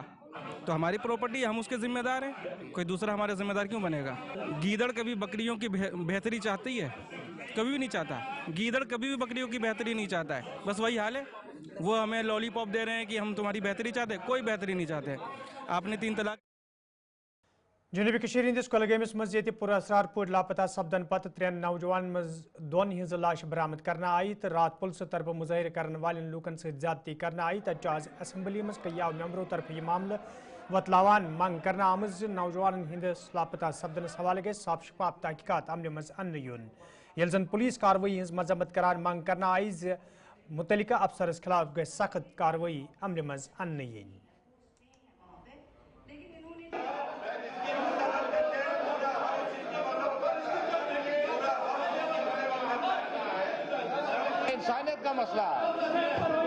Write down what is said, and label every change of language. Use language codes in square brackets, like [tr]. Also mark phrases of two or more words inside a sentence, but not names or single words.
[hi] तो हमारी प्रॉपर्टी, हम उसके जिम्मेदार हैं, कोई दूसरा हमारे जिम्मेदार क्यों बनेगा? गीदड़ कभी बकरियों की बेहतरी चाहती है? कभी भी नहीं चाहता। गीदड़ कभी भी बकरियों की बेहतरी नहीं चाहता है। बस वही हाल है, वो हमें लॉलीपॉप दे रहे हैं कि हम तुम्हारी बेहतरी चाहते हैं। कोई बेहतरी नहीं चाहते। आपने 3 तलाक [ks] जनूबी कशीर हंदिस कुलगामिस मज ये पुरअसरार पट लापता सपदन पत 3 नौजवान मज 2 हज लाश बरामद करना आई तो रात पुलिस तरफ मुजाहिर करने वाले लूकन से ज्यादती करना आई। तज आज असम्बली मज कईयाव मेंबरों तरफ यह मामला वतलावान मंग करना आमज नौजवान हंदिस लापता सपदनस हवाले गए साफ शफाफ तहकीकात अमल मज अन्न यून। यल जन पुलिस कार्रवाई हज मजम्मत करार मंग करना आई मुतलिका अफसरस खिलाफ गए सख्त कार्रवाई अमल मज अन्न यून। [hi] इंसानियत का मसला है।